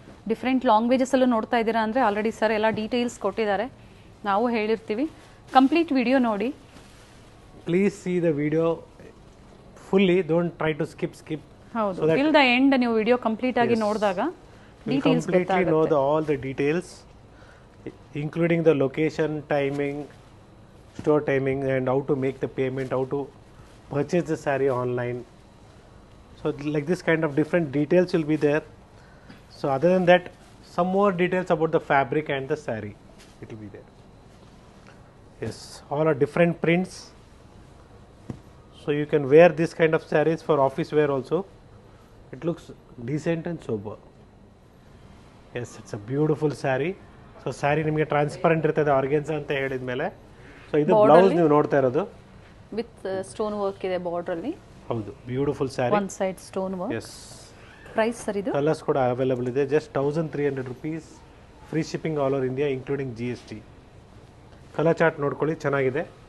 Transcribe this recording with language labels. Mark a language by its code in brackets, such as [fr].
[kn] Different ಲ್ಯಾಂಗ್ವೇಜಸಲ್ಲೂ ನೋಡ್ತಾ ಇದ್ದೀರಾ ಅಂದರೆ ಆಲ್ರೆಡಿ ಸರ್ ಎಲ್ಲ ಡೀಟೇಲ್ಸ್ ಕೊಟ್ಟಿದ್ದಾರೆ, ನಾವು ಹೇಳಿರ್ತೀವಿ. ಕಂಪ್ಲೀಟ್ ವಿಡಿಯೋ ನೋಡಿ. [en] Please see the video fully, don't try to skip. [kn] ಹೌದು [en] till the end [kn] ನೀವು ವಿಡಿಯೋ ಕಂಪ್ಲೀಟ್ ಆಗಿ ನೋಡಿದಾಗ details [en] completely know all the details, including the location, timing, store timing, and how to make the payment, how to purchase the saree online. So like this kind of different details will be there. So other than that, some more details about the fabric and the saree, it will be there. Yes, all are different prints. So you can wear this kind of sarees for office wear also. It looks decent and sober. Yes, it's a beautiful saree. [kn] So saree ನಿಮಗೆ transparent ಇರ್ತದೆ organza ಅಂತ ಹೇಳಿದ ಮೇಲೆ. So ಇದು blouse ನೀವು ನೋಡ್ತಾ ಇರೋದು with stone work ಇದೆ ಬಾರ್ಡರ್ ಅಲ್ಲಿ. ಹೌದು, beautiful sari. [en] One side stone work. Yes. [kn] Price sir ಇದು? ಕಲರ್ಸ್ ಕೂಡ ಅವೈಲೇಬಲ್ ಇದೆ. Just 1300 rupees. [en] Free shipping all over India including GST. [kn] Colour chart ನೋಡ್ಕೊಳ್ಳಿ, ಚೆನ್ನಾಗಿದೆ.